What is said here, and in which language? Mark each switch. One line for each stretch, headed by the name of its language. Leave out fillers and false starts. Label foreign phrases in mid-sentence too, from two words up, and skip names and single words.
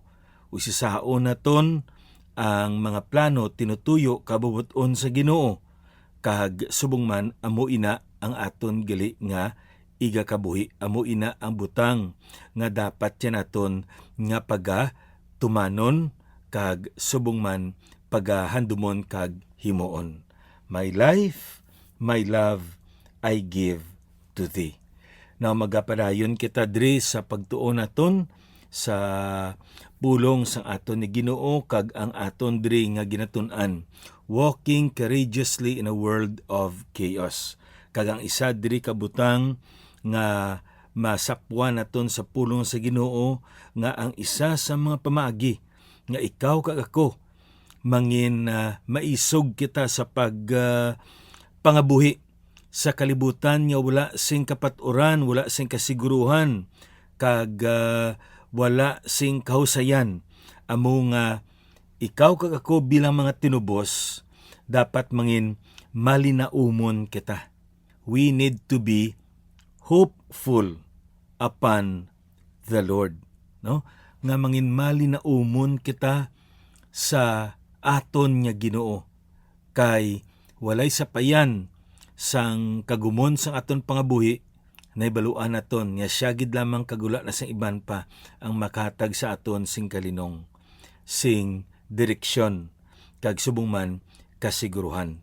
Hiligaynon: Usisaon naton ang mga plano tinutuyo kabubuton sa Ginoo, kag subong man amo ina ang aton gali nga iga kabuhi, amo ina ang butang nga dapat yan naton nga tumanon kag subong man handumon kag himuon.
English: My life, my love, I give to thee.
Hiligaynon: Now magapadayon kita diri sa pagtuon naton sa pulong sang aton ni Ginoo kag ang aton diri nga ginatun-an,
English: walking courageously in a world of chaos.
Hiligaynon: Kag ang isa diri kabutang nga masapwan naton sa pulong sa Ginoo nga ang isa sa mga pamaagi nga ikaw kag ako mangin maisog kita sa pangabuhi sa kalibutan nga wala sing kapaturan, wala sing kasiguruhan, kag wala sing kahusayan. Amo nga ikaw kag ako bilang mga tinubos dapat mangin malinaumon kita.
English: We need to be hopeful upon the Lord,
Hiligaynon: no? Nga mangin malinaumon kita sa aton nga Ginoo, kay walay sapayan sang kagumon sang aton pangabuhi naibaluan naton nga siya gid lamang kagula na sang iban pa ang makahatag sa aton sing kalinong, sing direksyon, kag subong man kasiguruhan.